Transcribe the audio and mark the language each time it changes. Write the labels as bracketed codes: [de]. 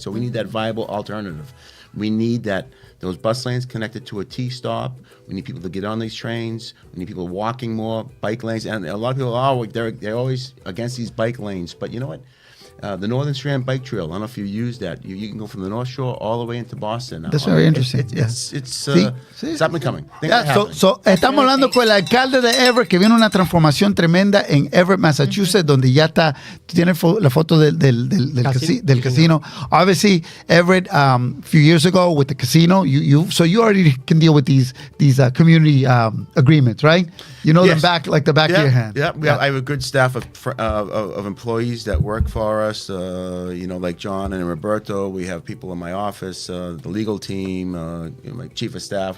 [en] So we need that viable alternative. We need those bus lanes connected to a T-stop. We need people to get on these trains. We need people walking more, bike lanes. And a lot of people, they're always against these bike lanes. But you know what? The Northern Strand Bike Trail, I don't know if you use that. You can go from the North Shore all the way into Boston. That's very interesting. It's up and coming. [es] So estamos hablando con el alcalde de Everett, que viene una transformación tremenda en Everett, Massachusetts, donde ya está, tiene la foto del casino. [en] Obviously, Everett, a few years ago with the casino, you already can deal with these community agreements, right? You know them like the back of your hand. Yeah, I have a good staff of employees that work for us. Like John and Roberto. We have people in my office, the legal team, my chief of staff.